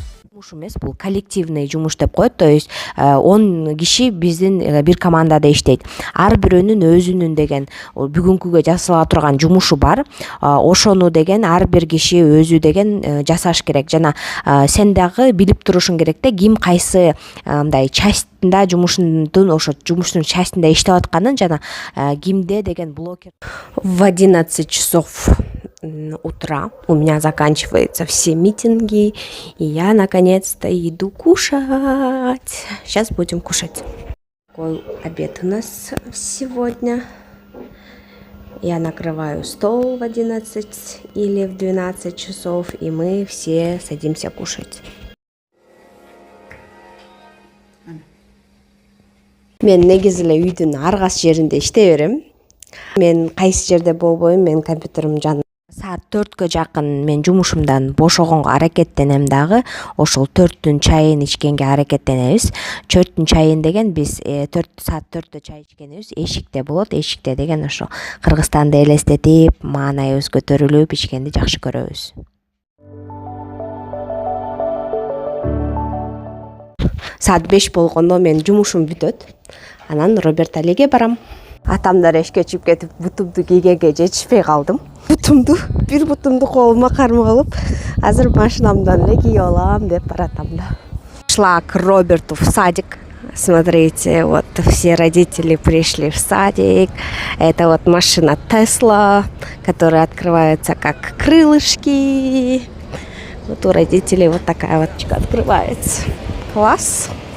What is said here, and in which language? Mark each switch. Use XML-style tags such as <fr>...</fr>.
<ky>Жумуш эмес, бул коллективный жумуш деп коет.</ky> <ru>То есть</ru> <ky>10 киши биздин бир командада иштейт. Ар бирөөнүн өзүнүн деген бүгүнкүгө жасала турган жумушу бар. Ошону деген ар бир киши өзү деген жасаш керек. Жана сен дагы билип турушуң керек да, ким кайсы мындай частында жумушунун ошо жумуштун частында иштеп атканын жана кимде деген блокер.</ky> <ru>В 11 часов утра у меня заканчиваются все митинги, и я наконец-то иду кушать. Сейчас будем кушать. Такой обед у нас сегодня. Я накрываю стол в 11 или в 12 часов, и мы все садимся кушать.</ru> <ky>Мен негизи эле үйдүн ар кайсы жеринде иштей берем. Мен кайсы жерде болбойм, мен компьютерим жанында. Саат 4-кө жакын мен жумушумдан бошогонго аракеттенем дагы. Ошол 4-түн чайын ичкенге аракеттенебиз. 4-түн чайын деген биз саат 4-тө чай ичкенибиз эшикте болот. Эшикте деген ошо Кыргызстанды элестетип, маанайыбыз көтөрүлүп ичкенди жакшы көрөбүз. Саат 5 болгондо мен жумушум бүтөт. Анан Роберт Алиге барам. Атамдар эшке чыгып кетип, бутумду кийгенге жетишпей калдым. Бир бутумду колума кармап алып, азыр машинамдан эле кийип алам деп баратам да.</ky> <ru>Шла к Роберту в садик. Смотрите, вот все родители пришли в садик. Это вот машина Тесла, которая открывается как крылышки. Вот у родителей вот такая вот открывается. Класс.</ru>